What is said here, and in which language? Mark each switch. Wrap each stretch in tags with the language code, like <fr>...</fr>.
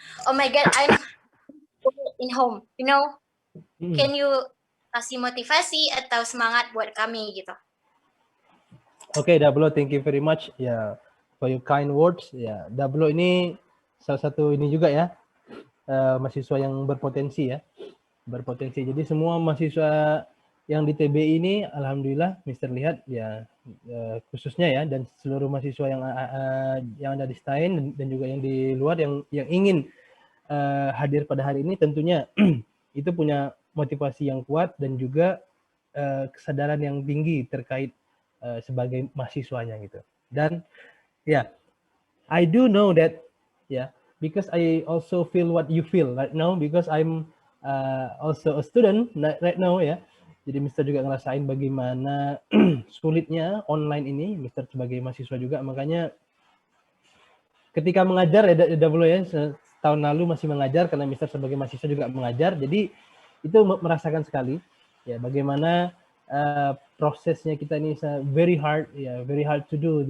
<en>Oh my god, I'm in home, you know. Can you</en> <id>kasih motivasi atau semangat buat kami gitu? Oke,</id> <en>Dablo, thank you very much ya for your kind words.</en> <id>Ya, Dablo ini salah satu ini juga ya, mahasiswa yang berpotensi ya, berpotensi. Jadi semua mahasiswa yang di TBI ini, alhamdulillah, Mister lihat ya, khususnya ya, dan seluruh mahasiswa yang ada di STAIN dan juga yang di luar yang ingin hadir pada hari ini, tentunya itu punya motivasi yang kuat dan juga kesadaran yang tinggi terkait sebagai mahasiswanya gitu. Dan ya,</id> <en>I do know that because I also feel what you feel right now because I'm also a student right now ya.</en> <id>Jadi Mister juga ngerasain bagaimana sulitnya online ini, Mister sebagai mahasiswa juga, makanya ketika mengajar ya setahun lalu masih mengajar karena Mister sebagai mahasiswa juga mengajar, jadi itu merasakan sekali ya bagaimana prosesnya kita ini</id> <en>very hard to do.</en>